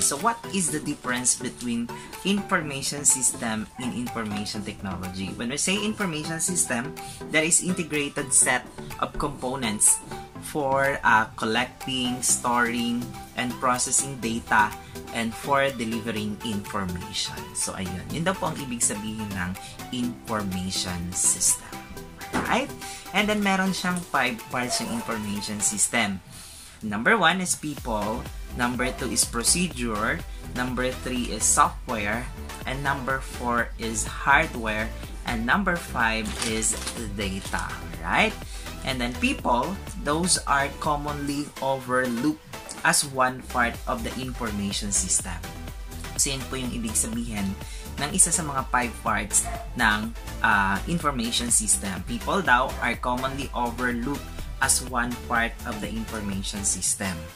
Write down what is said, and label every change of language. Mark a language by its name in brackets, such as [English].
[English] So what is the difference between information system and information technology? When we say information system, that is integrated set of components for collecting, storing, and processing data and for delivering information. [Filipino] So, ayun. Yun daw po ang ibig sabihin ng information system. Right? And then, meron siyang 5 parts yung information system. [English] Number 1 is people. Number 2 is procedure. Number 3 is software. And number 4 is hardware. And number 5 is data. Right? And then people, those are commonly overlooked as one part of the information system. [Filipino] So, yun po yung ibig sabihin ng isa sa mga 5 parts ng information system. [English] People daw are commonly overlooked as one part of the information system.